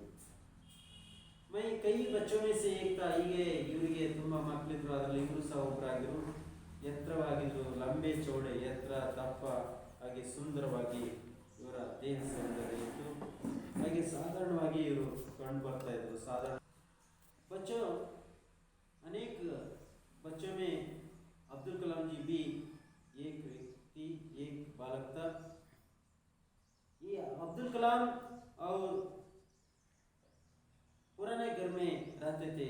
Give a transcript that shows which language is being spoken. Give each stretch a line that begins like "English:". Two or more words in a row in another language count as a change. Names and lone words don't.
Hindi: कई बच्चों से एकता.
Kannada: ಹೀಗೆ ಇವರಿಗೆ ತುಂಬ ಮಕ್ಕಳಿದ್ರು. ಅದರಲ್ಲಿ ಇವರು ಸಹ ಒಬ್ಬರಾಗಿರು. ಎತ್ತರವಾಗಿದ್ರು,
Hindi: लंबे चौड़े,
Kannada: ಎತ್ತರ, ದಪ್ಪ, ಹಾಗೆ ಸುಂದರವಾಗಿ ಇವರ ದೇಹ ಸೌಂದರ್ಯ ಇತ್ತು. ಹಾಗೆ ಸಾಧಾರಣವಾಗಿ ಇವರು ಕಂಡು ಬರ್ತಾ ಇದ್ರು.
Hindi: साधारण बच्चों, अनेक बच्चों में अब्दुल कलाम जी भी एक व्यक्ति, एक बालक था. ये अब्दुल कलाम और पुराने घर में रहते थे.